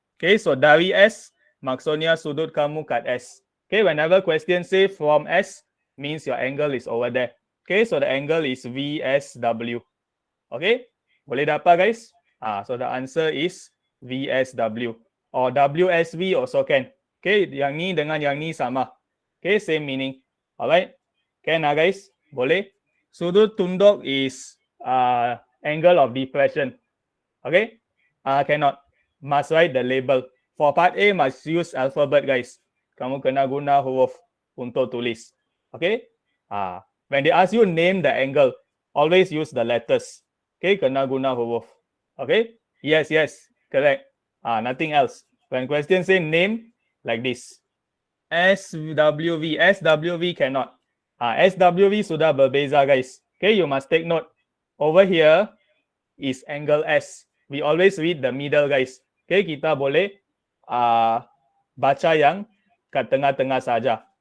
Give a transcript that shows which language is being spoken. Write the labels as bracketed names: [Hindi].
[Malay] Okay, so dari S maksudnya sudut kamu kat S. [English] Okay, whenever question say from S, means your angle is over there. Okay, so the angle is VSW. Okay, [Malay] boleh dapat, [English] guys? So the answer is VSW. Or WSV also can. [Malay] Okay, yang ni dengan yang ni sama. [English] Okay, same meaning. Alright, can guys? Boleh? Sudut tunduk is angle of depression. Okay, cannot. Must write the label. For part A, must use alphabet, guys. [Malay] Kamu kena guna huruf untuk tulis. Okay? [English] When they ask you name the angle, always use the letters. Okay? [Malay] Kena guna huruf. [English] Okay? Yes, yes. Correct. Nothing else. When question say name, like this. SWV. SWV cannot. SWV [Malay] sudah berbeza, [English] guys. Okay? You must take note. Over here is angle S. We always read the middle, guys. Okay? [Malay] Kita boleh baca yang kat tengah-tengah saja.